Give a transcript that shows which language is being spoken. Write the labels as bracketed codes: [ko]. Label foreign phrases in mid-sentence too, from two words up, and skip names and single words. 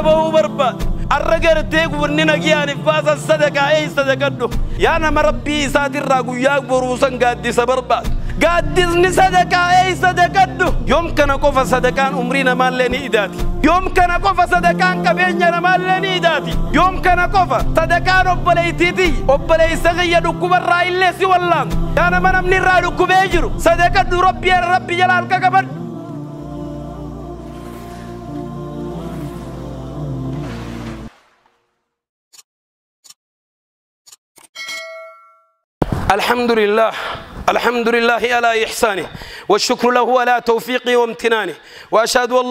[om] ba'uu barbaadu arra gartee gurni nagiyaaniif baasan sadaqaa ee sadaqadhu yaa nama rabbii isaatirraa guyyaa boruusan gaaddisa barbaadu gaaddisni sadaqaa ee sadaqadhu yoom kana qofa sadaqaan umrii namaallee ni idaati yoom kana qofa sadaqaan qabeenya namaallee ni idaati yoom kana qofa sadaqaan obboleeytiiti obboleeysa kiyya dhukkubarraa illee si wallaan yaa nama namni irraa dhukkubee jiru sadaqadhu rabbi jala halka qabadhu [ar] الحمد لله على إحسانه والشكر له على توفيقه وامتنانه وأشهد أن